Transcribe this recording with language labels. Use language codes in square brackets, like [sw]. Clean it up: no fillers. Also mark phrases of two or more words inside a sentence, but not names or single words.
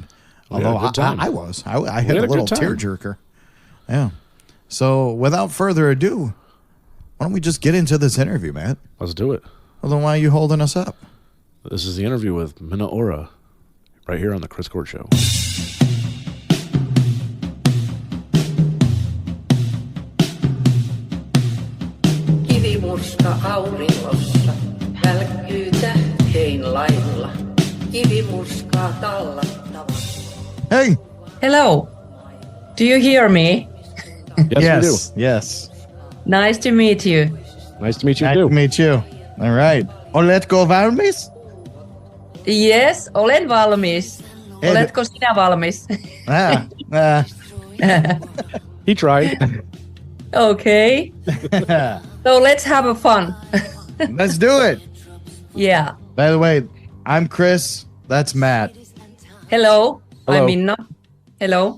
[en] We had a although good time. I had had a a little good time. tearjerker. Yeah. So without further ado, why don't we just get into this interview, Matt? Let's do it. Well, then why are you holding us up? This is the interview with Minna Ora, right here on the Chris Court Show. [fi] Kivimurska auringossa välkkyy tähtein lailla. Kivimurskaa tallattava. [en] Hey. Hello. Do you hear me? Yes, we do. Yes. Nice to meet you. Nice to meet you, Nice too. to meet you. All right. [fi] Oletko valmis? Yes, olen valmis. Ei, Oletko sinä valmis? [en] He tried. Okay. So let's have a fun. Let's do it. Yeah. By the way, I'm Chris. That's Matt. Hello. Hello. I'm Minna. Hello.